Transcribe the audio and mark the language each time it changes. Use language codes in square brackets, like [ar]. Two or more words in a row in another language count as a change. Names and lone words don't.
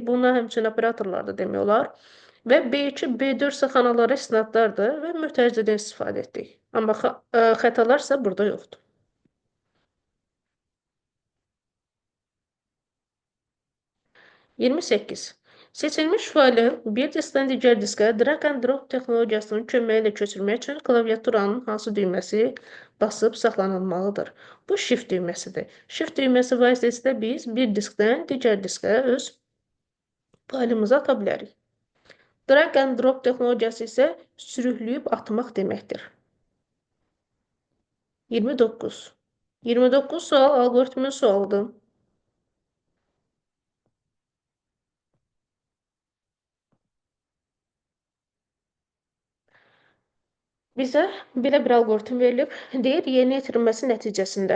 [az] Bunlar həmçinin operatorlar da demək olar. Və B2, B4 isə xanalara istinadlardır və mötərizədən istifadə etdik. Amma xətalar isə burada yoxdur. 28. Seçilmiş faylın bir diskdən digər diskə [en] drag and drop [az] texnologiyasının köməyi ilə köçürmək üçün klaviaturanın hansı düyməsi basıb saxlanılmalıdır? Bu shift düyməsidir. Shift düyməsi vasitəsilə biz bir diskdən digər diskə öz faylımızı ata bilərik. [en] Drag and drop [az] texnologiyası isə sürükləyib atmaq deməkdir. 29. 29 sual algoritmin sualıdır. Bizə belə bir algoritm verilib, deyir yerinə yetirilməsi nəticəsində.